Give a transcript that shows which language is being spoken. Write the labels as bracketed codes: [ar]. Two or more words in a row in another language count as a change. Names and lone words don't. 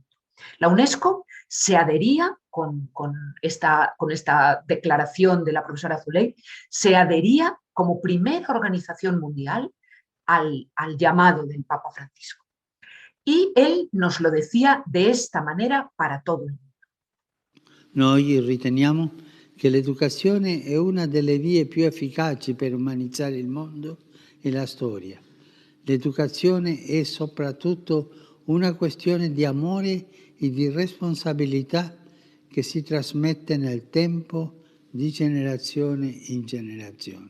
[es] La UNESCO se adhería con esta declaración de la profesora Zuley, se adhería como primera organización mundial al llamado del Papa Francisco. Y él nos lo decía de esta manera para todo el mundo. [it] Noi riteniamo che l'educazione è una delle vie più efficaci per umanizzare il mondo e la storia. L'educazione è soprattutto una questione di amore e di responsabilità che si trasmette nel tempo di generazione in generazione.